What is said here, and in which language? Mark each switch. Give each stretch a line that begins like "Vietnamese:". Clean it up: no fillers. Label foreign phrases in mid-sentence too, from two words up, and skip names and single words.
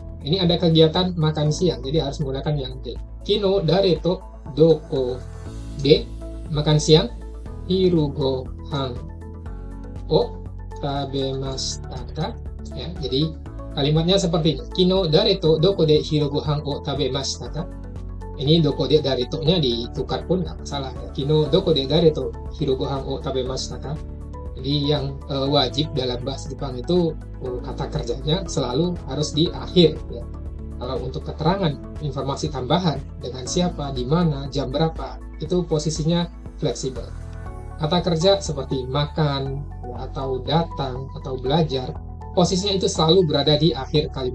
Indonesian: Ini ada kegiatan makan siang, jadi harus menggunakan yang de.
Japanese: 昨日誰とどこで
Indonesian: makan siang
Japanese: 昼ご飯を食べましたか.
Indonesian: Ya, jadi kalimatnya seperti ini.
Japanese: 昨日誰とどこで昼ご飯を食べましたか.
Indonesian: Ini
Japanese: どこで誰と-
Indonesian: nya ditukar pun nggak masalah. Ya.
Japanese: 昨日どこで誰と昼ご飯を食べましたか.
Indonesian: Jadi yang wajib dalam bahasa Jepang itu kata kerjanya selalu harus di akhir. Ya. Kalau untuk keterangan, informasi tambahan dengan siapa, di mana, jam berapa, itu posisinya fleksibel. Kata kerja seperti makan, atau datang, atau belajar, posisinya itu selalu berada di akhir kalimat.